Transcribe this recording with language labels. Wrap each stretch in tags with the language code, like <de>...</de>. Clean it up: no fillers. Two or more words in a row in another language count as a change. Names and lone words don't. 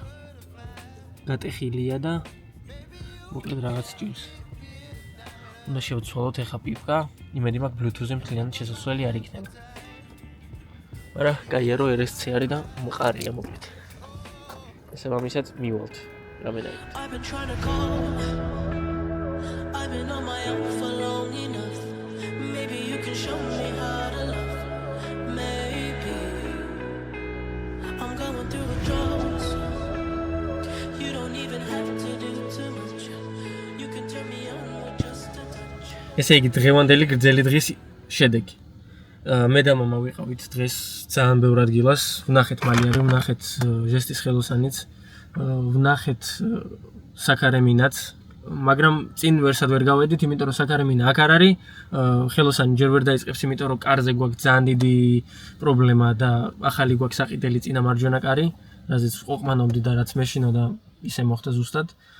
<ka>გატეხილია და მოკლედ რაღაც ჭირს. უნდა შევცვალოთ ეხა პიპკა, იმედი მაქვს Bluetooth-ზე მთლიანად შესასვლელი არ იქნება. მაგრამ კაია რომ RSC არის და მყარია მოკლედ. ესე ამისაც მივალთ. რამენაირად.</ka> <en>I've been on my own for long enough. Maybe you can show me how to love. Maybe I'm going through withdrawals. You don't even have to do too much. You can turn me on with just a touch.</en> <ka>ესე იგი დღევანდელი გრძელი დღის შედეგი. მე და მამა ვიყავით დღეს ძალიან ბევრ ადგილას. ვნახეთ მალიანი, ვნახეთ ჟესტის ხელოსანიც, ვნახეთ საქარემინაც. მაგრამ წინ ვერსად ვერ გავედით, იმიტომ რომ საქარემინა აქ არ არის, ხელოსანი ჯერ ვერ დაიწყებს, იმიტომ რომ კარზე გვაქვს ძალიან დიდი პრობლემა და ახალი გვაქვს საყიდელი წინა მარჯვენა კარი, რაზეც ყვაყმანობდი და რაც მეშინა და ისე მოხდა ზუსტად.</ka>